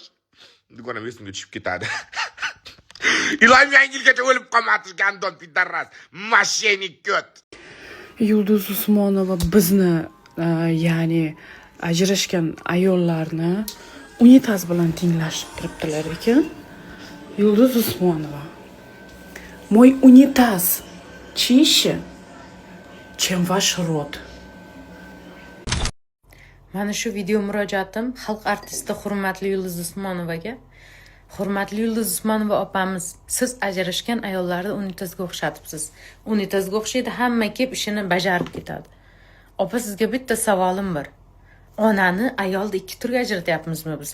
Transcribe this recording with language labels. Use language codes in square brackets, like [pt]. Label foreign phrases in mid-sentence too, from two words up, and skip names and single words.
[uz] Dugonam esimga tushib ketadi. Iloyim yangi yilgacha o'lib qolmadi [ru] Гандон пидарас. [uz] Mashenik ko't. Yulduz Usmonova bizni ya'ni ajrashgan ayollarni unitaz bilan tenglashib turibdilar ekan. Yulduz Usmonova. [ru] Мой унитаз чище, чем ваш рот. [uz] Mana shu video murojaatim xalq artisti hurmatli Yulduz Usmonovaga. Hurmatli Yulduz Usmonova opamiz, siz ajrashgan ayollarni unitazga o'xshatibsiz. Unitazga o'xshaydi, hamma kelib ishini bajarib ketadi. Opa, sizga bitta savolim bor. Onani ayolni ikki turga ajratyapmizmi biz?